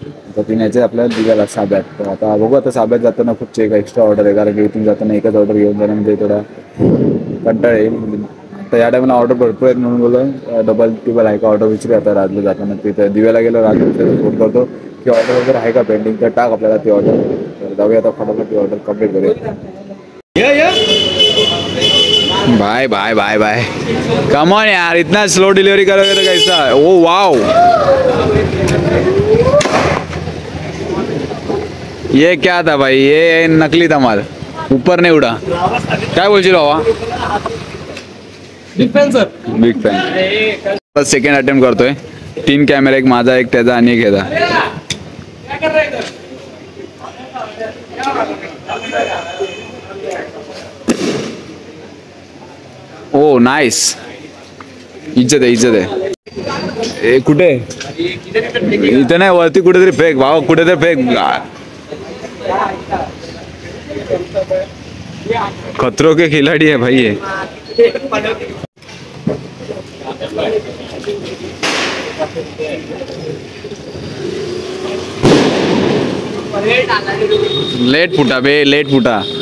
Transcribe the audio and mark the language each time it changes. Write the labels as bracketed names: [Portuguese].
[Marathi] आता ती न्यायचं आहे आपल्याला दिघ्याला साब्यात. तर आता बघू, आता साब्यात जाताना खूप एक एक्स्ट्रा ऑर्डर आहे, कारण की इथून जाताना एकच ऑर्डर घेऊन जाणं म्हणजे थोडा कंटाळ येईल. तर या टायमाला ऑर्डर भरपूर आहेत म्हणून बोललो डबल टिबल आहे का ऑर्डर विचारू. आता राजला जाताना तिथं दिव्याला गेलो, राजला फोन करतो की ऑर्डर वगैरे आहे का पेंडिंग, तर टाक आपल्याला ती ऑर्डर. तर जाऊया आता फटाफट ती ऑर्डर कंप्लीट करूया. [English] Bye bye bye bye. [Hindi] Come on यार, इतना स्लो डिलीवरी करोगे तो कैसा. ओ वाओ, ये क्या था भाई, ये नकली था माल, ऊपर नहीं उड़ा. [Marathi] काय बोलशील बाबा. [English] Big fan sir, big fan. [Marathi] Second attempt करतोय. 3 कॅमेरा, एक माझा, एक त्याचा आणि एक ह्याचा. ओ नाइस. इज्जत आहे. ए कुठे, इथं नाही, वरती कुठेतरी फेक भावा, कुठेतरी फेक. [Hindi] खतरों के खिलाड़ी है भाई ये. लेट फुटा बे, लेट फुटा.